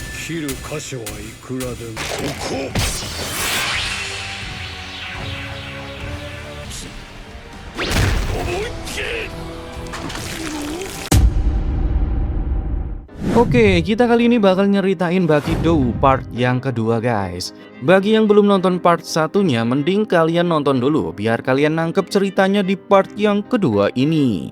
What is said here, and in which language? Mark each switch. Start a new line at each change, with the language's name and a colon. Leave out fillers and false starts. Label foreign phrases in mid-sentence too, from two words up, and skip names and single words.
Japanese: きる箇所はいくらでも。ここ。思いっきり。
Indonesian: Oke, kita kali ini bakal nyeritain Bakidou part yang kedua guys. Bagi yang belum nonton part satunya, mending kalian nonton dulu biar kalian nangkep ceritanya di part yang kedua ini.